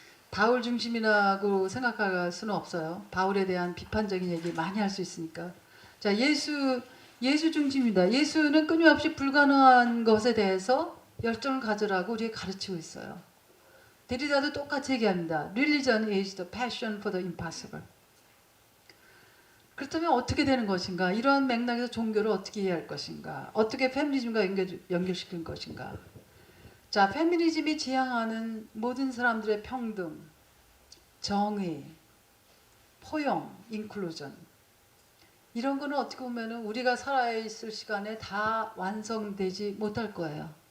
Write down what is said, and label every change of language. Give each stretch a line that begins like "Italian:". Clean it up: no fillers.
Korean: 바울 중심이라고 생각할 수는 없어요. 바울에 대한 비판적인 얘기 많이 할 수 있으니까. 자, 예수 중심입니다. 예수는 끊임없이 불가능한 것에 대해서 열정을 가져라고 우리에게 가르치고 있어요. 데리다도 똑같이 얘기합니다.
English: Religion is the passion for the impossible.
Korean: 그렇다면 어떻게 되는 것인가? 이러한 맥락에서 종교를 어떻게 이해할 것인가? 어떻게 페미니즘과 연결시킬 것인가? 자, 페미니즘이 지향하는 모든 사람들의 평등, 정의, 포용, 인클루전, 이런 거는 어떻게 보면 우리가 살아있을 시간에 다 완성되지 못할 거예요.